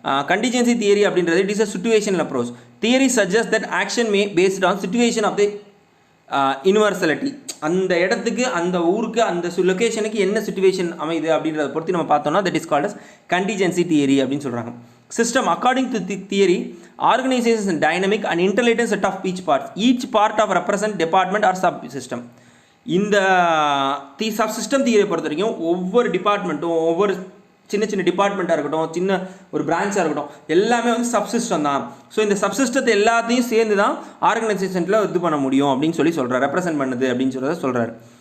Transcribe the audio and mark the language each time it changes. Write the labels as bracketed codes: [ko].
[en] Contingency theory அப்படின்றது it is a situational approach. Theory suggest that action may based on situation of the universality. [ta] அந்த இடத்துக்கு, அந்த ஊருக்கு, அந்த லொக்கேஷனுக்கு என்ன சிச்சுவேஷன் அமையுது அப்படின்றத பொறுத்து நம்ம பார்த்தோம்னா [en] that is called as contingency theory [ta] அப்படின்னு சொல்கிறாங்க. [en] System according to the theory organization is a dynamic and interrelated set of each parts. Each part of represent department or subsystem. [ta] இந்த சப்சிஸ்டம் தியரியை பொறுத்த வரைக்கும் ஒவ்வொரு டிபார்ட்மெண்ட்டும், ஒவ்வொரு சின்ன சின்ன டிபார்ட்மெண்ட்டாக இருக்கட்டும், சின்ன ஒரு பிரான்ச்சாக இருக்கட்டும், எல்லாமே வந்து சப்சிஸ்டம் தான். ஸோ இந்த சப்சிஸ்டத்தை எல்லாத்தையும் சேர்ந்து தான் ஆர்கனைசேஷனில் இது பண்ண முடியும் அப்படின்னு சொல்லி சொல்கிறார், ரெப்ரசென்ட் பண்ணுது அப்படின்னு சொல்கிறார்.